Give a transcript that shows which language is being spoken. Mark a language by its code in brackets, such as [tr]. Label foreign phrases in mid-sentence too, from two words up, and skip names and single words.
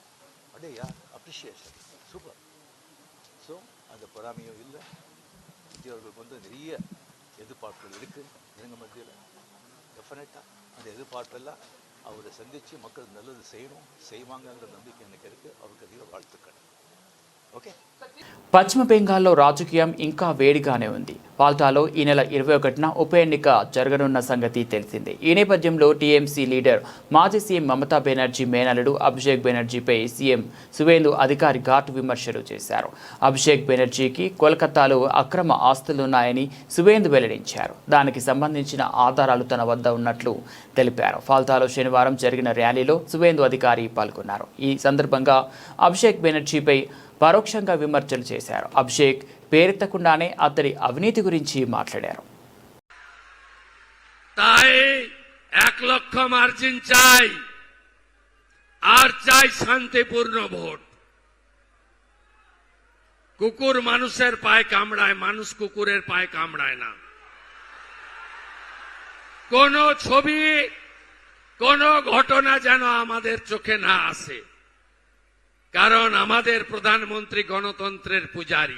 [ta] அடையா அப்ரிஷியேஷன், சூப்பர். ஸோ அந்த பொறாமையும் இல்லை. விஜய் அவர்களுக்கு நிறைய எதிர்பார்ப்புகள் இருக்குது ஜனங்க மத்தியில். டெஃபினட்டாக அந்த எதிர்பார்ப்பெல்லாம் அவரை சந்தித்து மக்கள் நல்லது செய்வாங்கங்கிற நம்பிக்கை எனக்கு இருக்குது. அவருக்கு அதிக வாழ்த்துக்கள். [te] ఓకే. పశ్చిమ బెంగాల్లో రాజకీయం ఇంకా వేడిగానే ఉంది. పాల్టాలో ఈ నెల 21న ఉప ఎన్నిక జరగనున్న సంగతి తెలిసిందే. ఈ నేపథ్యంలో టీఎంసీ లీడర్ మాజీ సీఎం మమతా బెనర్జీ మేనల్లుడు అభిషేక్ బెనర్జీపై సీఎం సువేందు అధికారి ఘాటు విమర్శలు చేశారు. అభిషేక్ బెనర్జీకి కోల్కతాలో అక్రమ ఆస్తులున్నాయని సువేందు వెల్లడించారు. దానికి సంబంధించిన ఆధారాలు తన వద్ద ఉన్నట్లు తెలిపారు. పాల్టాలో శనివారం జరిగిన ర్యాలీలో సువేందు అధికారి పాల్గొన్నారు. ఈ సందర్భంగా అభిషేక్ బెనర్జీపై పరోక్షంగా విమర్శలు చేశారు. అభిషేక్ పేరెత్తకుండానే అతడి అవినీతి గురించి మాట్లాడారు. [bn] তাই 1 লক্ষ মার্জিন চাই, আর চাই শান্তিপূর্ণ ভোট। কুকুর মানুষের পায়ে কামড়ায়, মানুষ কুকুরের পায়ে কামড়ায় না। কোন ছবি, কোন ঘটনা যেন আমাদের চোখে না আসে, কারণ আমাদের প্রধানমন্ত্রী গণতন্ত্রের পূজারী।